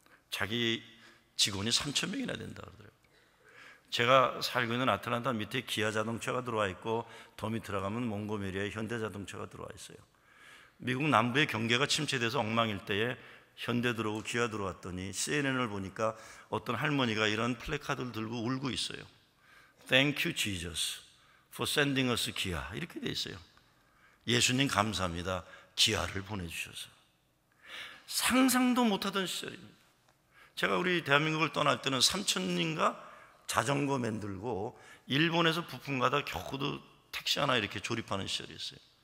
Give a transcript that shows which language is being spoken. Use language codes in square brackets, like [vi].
[ko] 자기 직원이 3,000명이나 된다 그러더라고요. 제가 살고 있는 아틀란타 밑에 기아 자동차가 들어와 있고, 더 밑으로 가면 몽고메리아에 현대 자동차가 들어와 있어요. 미국 남부의 경계가 침체돼서 엉망일 때에 현대 들어오고 기아 들어왔더니 CNN을 보니까 어떤 할머니가 이런 플래카드를 들고 울고 있어요. [en] Thank you Jesus for sending us 기아, 이렇게 돼 있어요. [ko] 예수님 감사합니다, 기아를 보내주셔서. 상상도 못하던 시절입니다. 제가 우리 대한민국을 떠날 때는 3,000인가 자전거 만들고 일본에서 부품 가다 겨우도 택시 하나 이렇게 조립하는 시절이었어요.